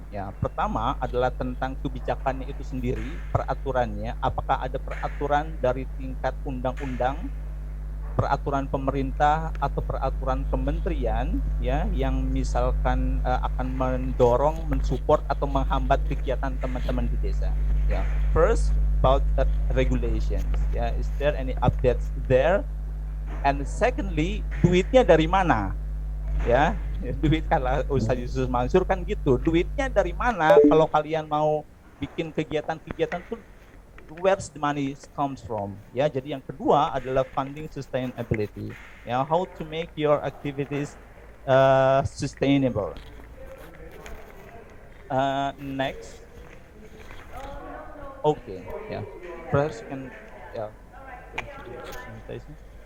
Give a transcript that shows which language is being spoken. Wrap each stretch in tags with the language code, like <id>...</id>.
<id>Ya, pertama adalah tentang kebijakannya itu sendiri, peraturannya. Apakah ada peraturan dari tingkat undang-undang, peraturan pemerintah atau peraturan kementerian, ya, yang misalkan akan mendorong, mensupport atau menghambat kegiatan teman-teman di desa.</id> <en>Ya, first about the regulations. Ya, is there any updates there? And secondly,</en> <id>duitnya dari mana? Ya, duit kalau Ustaz Yusuf Mansur kan gitu, duitnya dari mana kalau kalian mau bikin kegiatan-kegiatan tuh,</id> <en>where's the money comes from?</en> <id>Ya, jadi yang kedua adalah</id> <en>funding sustainability. Ya, how to make your activities sustainable. Next, okay, yeah, perhaps you can, yeah, continue the presentation.</en>